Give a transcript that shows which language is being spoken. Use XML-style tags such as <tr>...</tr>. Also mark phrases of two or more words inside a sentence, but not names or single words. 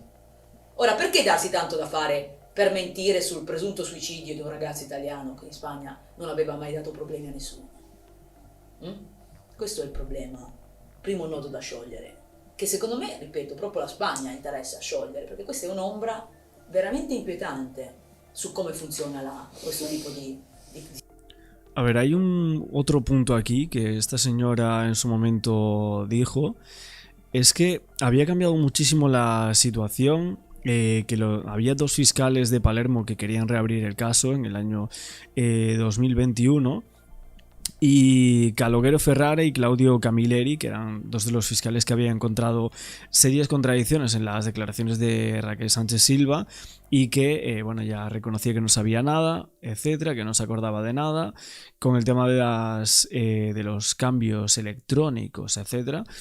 <it>Ora, perché darsi tanto da fare per mentire sul presunto suicidio di un ragazzo italiano che in Spagna non aveva mai dato problemi a nessuno? Questo è il problema, primo nodo da sciogliere, che secondo me, ripeto, proprio la Spagna interessa sciogliere, perché questa è un'ombra veramente inquietante su</it> <es>cómo funciona</es> <it>questo tipo di...</it> <es>A ver, hay un otro punto aquí que esta señora en su momento dijo, es que había cambiado muchísimo la situación, había dos fiscales de Palermo que querían reabrir el caso en el año 2021, y Calogero Ferrara y Claudio Camilleri, que eran dos de los fiscales que habían encontrado serias contradicciones en las declaraciones de Raquel Sánchez Silva, y que bueno, ya reconocía que no sabía nada, etcétera, que no se acordaba de nada con el tema de los cambios electrónicos, etcétera.</es>